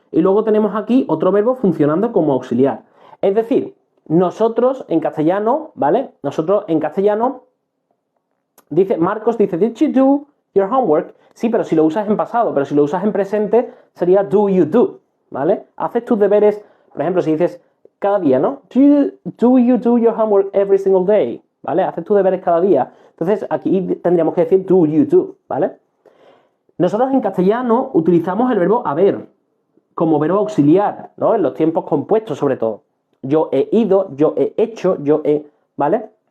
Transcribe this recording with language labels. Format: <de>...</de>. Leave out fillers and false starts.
<es>Y luego tenemos aquí otro verbo funcionando como auxiliar. Es decir, nosotros en castellano, ¿vale? Nosotros en castellano, Marcos dice,</es> <en>did you do your homework?</en> <es>Sí, pero si lo usas en pasado, pero si lo usas en presente sería</es> <en>do you do,</en> <es>¿vale? Haces tus deberes, por ejemplo, si dices cada día, ¿no?</es> <en>Do you do your homework every single day?</en> <es>¿Vale? Haces tus deberes cada día. Entonces aquí tendríamos que decir</es> <en>do you do,</en> <es>¿vale? Nosotros en castellano utilizamos el verbo haber como verbo auxiliar, ¿no? En los tiempos compuestos sobre todo. Yo he ido, yo he hecho, yo he, ¿vale?</es>